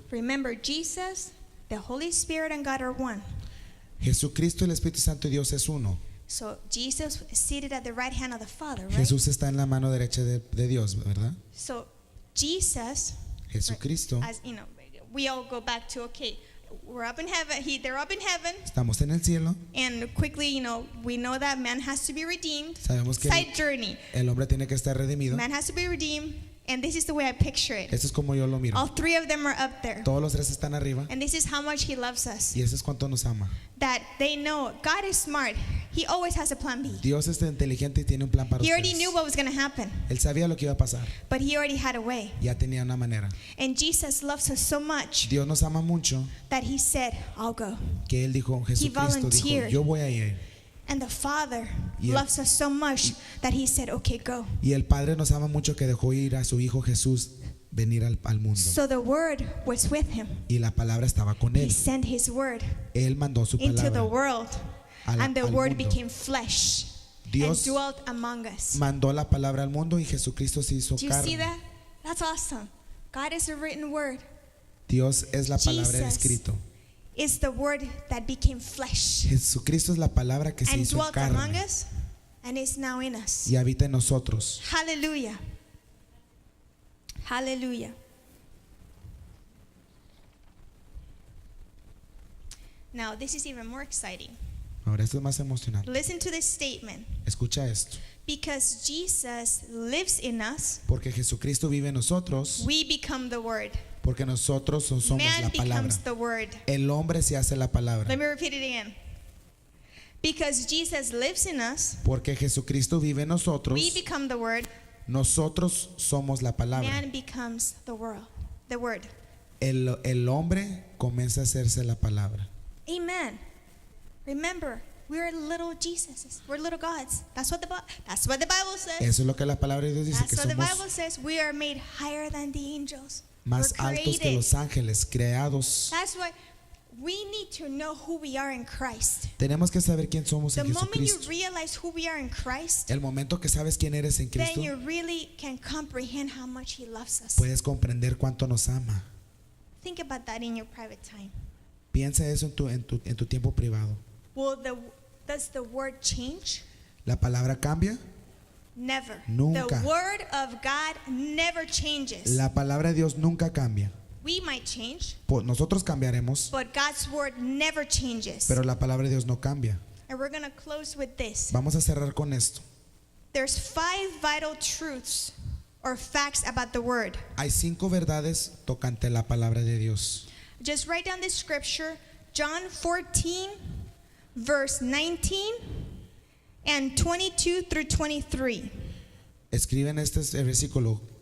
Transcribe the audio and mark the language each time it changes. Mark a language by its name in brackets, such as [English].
[English] Remember, Jesus, the Holy Spirit, and God are one. [Spanish] Jesucristo, el Espíritu Santo y Dios es uno. [English] So, Jesus is seated at the right hand of the Father, right? [Spanish] Jesús está en la mano derecha de Dios, ¿verdad? [English] So, Jesus, [Spanish] Jesucristo, [English] as you know, we all go back to, okay, we're up in heaven, they're up in heaven, [Spanish] estamos en el cielo. [English] and quickly, we know that man has to be redeemed. [Spanish] Sabemos que [English] Side journey. [Spanish] el hombre tiene que estar redimido. [English] Man has to be redeemed, and this is the way I picture it. [Spanish] Eso es como yo lo miro. [English] All three of them are up there. [Spanish] Todos los tres están arriba, [English] And this is how much he loves us. [Spanish] y eso es cuánto nos ama. [English] That they know God is smart. He always has a plan B. [Spanish] Dios es inteligente y tiene un plan para [English] He already [Spanish] ustedes. [English] knew what was going to happen, [Spanish] Él sabía lo que iba a pasar, [English] but he already had a way. [Spanish] ya tenía una manera. [English] And Jesus loves us so much [Spanish] Dios nos ama mucho [English] that he said, I'll go. [Spanish] que Él dijo, Jesucristo dijo, [English] volunteered. [Spanish] yo voy a ir. [English] And the Father [Spanish] Y el- [English] loves us so much that he said, okay, go. [Spanish] Y el Padre nos ama mucho que dejó ir a su Hijo Jesús venir al mundo. [English] So the Word was with him. [Spanish] Y la palabra estaba con [English] He [Spanish] Él. [English] sent his Word [Spanish] Él mandó su [English] into the [Spanish] palabra. [English] world. And the [Spanish] al [English] Word [Spanish] mundo. [English] became flesh [Spanish] Dios [English] and dwelt among us. [Spanish] mandó la palabra al mundo y Jesucristo se hizo [English] Do you see that? That's awesome. God is a written Word. [Spanish] Dios es la palabra [English] Jesus [Spanish] escrito. [English] Is the Word that became flesh [Spanish] Jesucristo es la palabra que se [English] and [Spanish] hizo [English] dwelt among [Spanish] carne [English] us and is now in us. [Spanish] y habita en nosotros. [English] Hallelujah. Hallelujah. Now, this is even more exciting. [Spanish] Ahora esto es más emocionante. [English] Listen to this statement. [Spanish] Escucha esto. [English] Because Jesus lives in us, [Spanish] Porque Jesucristo vive en nosotros, [English] we become the Word. [Spanish] porque nosotros somos [English] Man [Spanish] la palabra. [English] becomes the Word. [Spanish] El hombre se hace la palabra. [English] Let me repeat it again. Because Jesus lives in us, [Spanish] Porque Jesucristo vive en nosotros, [English] we become the Word. [Spanish] nosotros somos la palabra. [English] Man becomes the world, the Word. [Spanish] El hombre comienza a hacerse la palabra. [English] Amen. Remember, we're little Jesuses. We're little gods. That's what the Bible says. [Spanish] Eso es lo que la palabra de Dios dice, [English] That's [Spanish] que [English] what the Bible [Spanish] somos [English] says. We are made higher than the angels. [Spanish] más [English] We're [Spanish] altos que [English] created. [Spanish] los ángeles, creados. [English] That's why we need to know who we are in Christ. [Spanish] Tenemos que saber quién somos [English] The [Spanish] en [English] moment you [Spanish] Jesucristo. [English] realize who we are in Christ, [Spanish] El momento que sabes quién eres en [English] then [Spanish] Cristo, [English] you really can comprehend how much He loves us. [Spanish] puedes comprender cuánto nos ama. [English] Think about that in your private time. [Spanish] Piensa eso en tu tiempo privado. [English] Does the word change? [Spanish] ¿La palabra cambia? [English] Never. [Spanish] Nunca. [English] The word of God never changes. [Spanish] La palabra de Dios nunca cambia. [English] We might change, [Spanish] Nosotros cambiaremos, [English] but God's word never changes. [Spanish] pero la palabra de Dios no cambia. [English] And we're going to close with this. [Spanish] Vamos a cerrar con esto. [English] There's 5 vital truths or facts about the word. [Spanish] Hay 5 verdades tocante la palabra de Dios. [English] Just write down this scripture, John 14, verse 19 and 22 through 23. [Spanish] Escriben este versículo.